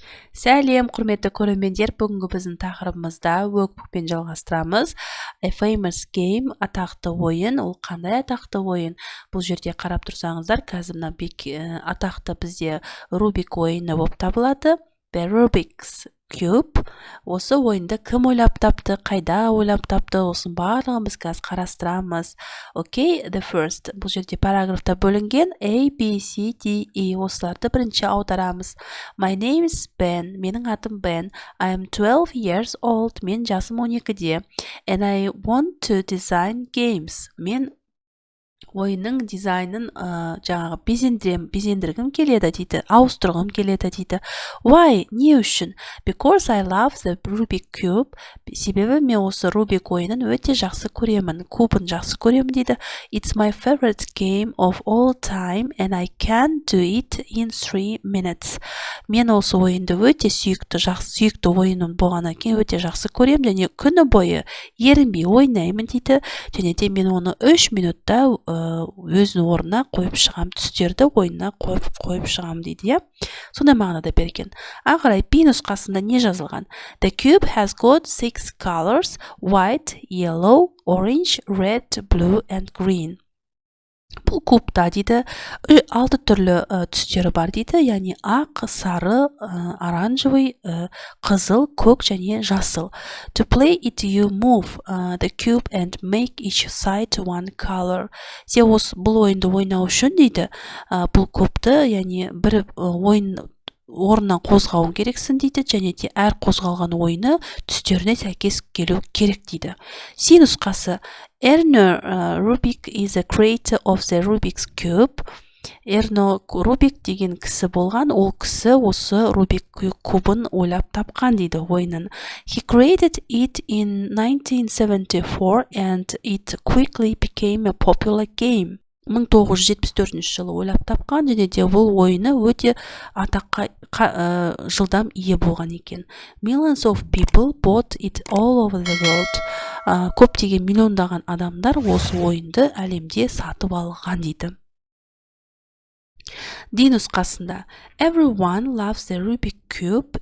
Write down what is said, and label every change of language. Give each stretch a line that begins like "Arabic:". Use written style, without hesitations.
Kazakh: Сәлем, құрметті көрермендер, бүгінгі біздің тақырыбымызда workbookпен жалғастырамыз.
English: A famous game,
Kazakh: атақты ойын. Ол қандай атақты ойын? Бұл жерде қарап тұрсаңыздар, қазір мына атақты бізде Rubik ойыны болып табылады.
English: The Rubik's Cube.
Kazakh: Осы ойынды кім ойлап тапты, қайда ойлап тапты, осының барлығын біз қазір қарастырамыз. Окей,
English: the first.
Kazakh: Бұл жерде параграфта бөлінген A, B, C, D, E. Осыларды бірінші аударамыз.
English: My name is Ben.
Kazakh: Менің атым Ben.
English: I am 12 years old.
Kazakh: Мен жасым 12-де.
English: And I want to design games.
Kazakh: Мен ойынның дизайнын жаңағы безендіргім келеді дейді, ауыстырғым келеді дейді.
English: Why?
Kazakh: Не үшін?
English: Because I love the Rubik Cube.
Kazakh: Себебі мен осы Rubik ойынын өте жақсы көремін, кубын жақсы көремін дейді.
English: It's my favorite game of all time and I can do it in 3 minutes.
Kazakh: Мен осы ойынды өте сүйікті ойыным болғаннан кейін өте жақсы көремін және күні бойы ерінбей ойнаймын дейді. Және де мен оны 3 минутта өзінің орнына қойып шығам, түстерді ойынына қойып шығам дейді, сондай мағынада берген. Ағырай B нұсқасында не жазылған?
English: The cube has got 6 colors: white, yellow, orange, red, blue and green.
Kazakh: Бұл кубта дейді 6 түрлі түстері бар дейді, яғни ақ, сары, оранжевый, қызыл, көк және жасыл.
English: To play it, you move the cube and make each side one color.
Kazakh: Сен бұл ойынды ойнау үшін дейді, бұл кубты, яғни бір ойын орнынан қозғауын керексің дейді, және де әр қозғалған ойыны түстеріне сәйкес келу керек дейді.
English: C
Kazakh: нұсқасы:
English: Erno Rubik is a creator of the Rubik's Cube.
Kazakh: Erno Rubik деген кісі болған, ол кісі осы Rubik кубын ойлап тапқан дейді ойынын.
English: He created it in 1974 and it quickly became a popular game.
Kazakh: 1974 жылы ойлап тапқан, және де бұл ойыны өте атаққа жылдам ие болған екен.
English: Millions of people bought it all over the world.
Kazakh: Көптеген миллиондаған адамдар осы ойынды әлемде сатып алған дейді.
English: D
Kazakh: нұсқасында:
English: Everyone loves the Rubik Cube.